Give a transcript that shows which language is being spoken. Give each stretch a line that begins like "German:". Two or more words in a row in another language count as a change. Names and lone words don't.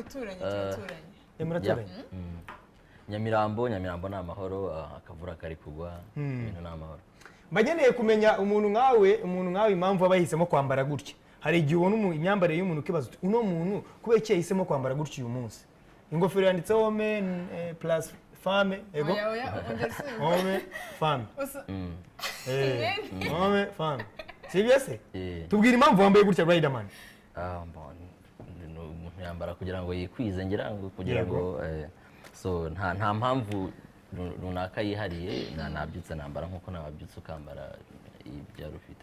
Kinyarwanda: muraturanye Nyamirambo ni amahoro akavura kari kugwa ibintu ni amahoro mbageneye kumenya umuntu nkawe impamvu abahisemo kwambara gutya hari igihe ubona imyambarire y'umuntu ukibaza uno muntu kubera iki yahisemo kwambara gutya uyu munsi ingofero yanditseho
French: homme plus femme
Kinyarwanda: ego
French: homme femme homme femme
Kinyarwanda: sibyo se tubwira impamvu wambaye gutya Riderman umuntu yambara kugira ngo yikwize ngira ngo kugira ngo so nta mpamvu runaka yihariye nabyutse nambara nkuko nababyutse ukambara ibya rufite